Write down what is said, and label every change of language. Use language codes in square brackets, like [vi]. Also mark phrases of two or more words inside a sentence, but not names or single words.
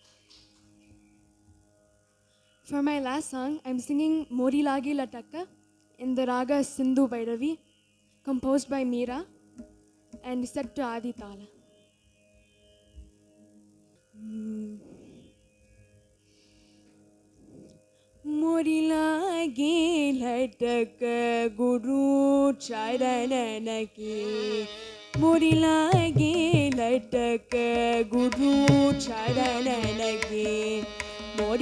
[en] For my last song, I'm singing Mori Lagi Lataka in the raga Sindhu Bhairavi, composed by Meera and set to Adi Tala. [hi] मोरी लागे लटक गुरु चरणन की, मोरी लागे लटक गुरु चरणन की, मोरी